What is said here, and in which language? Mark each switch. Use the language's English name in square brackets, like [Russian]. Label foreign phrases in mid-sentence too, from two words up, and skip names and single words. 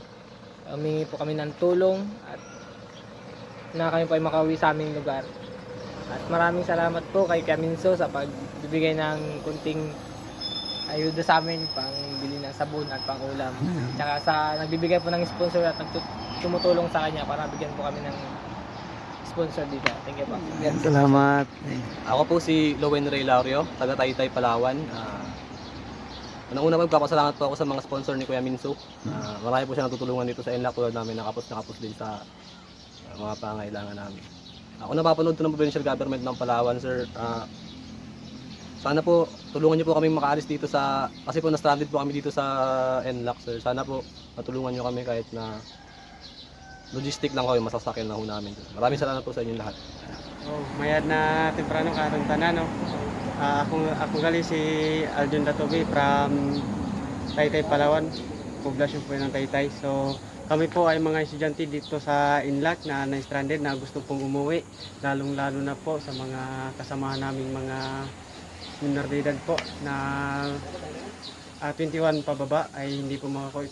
[Filipino] Humingi po kami ng tulong at na kami po ay makauwi sa aming lugar. At maraming salamat po kay Kaminso sa pagbibigay ng kunting ayuda sa amin pang bili ng sabon at pang ulam. Tsaka sa nagbibigay po ng sponsor at tumutulong sa kanya para bigyan po kami ng sponsor dito. [English] Thank you po. [Filipino] Salamat. Ako po si Lowen Ray Laurio, taga Taytay, Palawan. Unang-una magpapasalamat po ako sa mga sponsor ni Kuya Minso. Marami po siya natutulungan dito sa Inlac tulad namin, nakapos din sa mga pangailangan namin. Ako napapanood to ng provincial government ng Palawan, sir. Sana po tulungan niyo po kami makaalis dito sa kasi po na-stranded po kami dito sa Inlac, sir. Sana po matulungan niyo kami kahit na logistic lang kami, masasakyan na ho namin. Maraming salamat po sa inyong lahat. Oh, [Cuyonon] mayad na temprano karong tanan no. Ako gali si Aljon Datobi from Taytay, Palawan. [Filipino] Poblasyon po ng Taytay. So kami po ay mga estudyante dito sa Inlac na na-stranded na gusto pong umuwi, lalong-lalo na po sa mga kasamahan naming mga minor de edad po na 21 pababa ay hindi po makakauwi.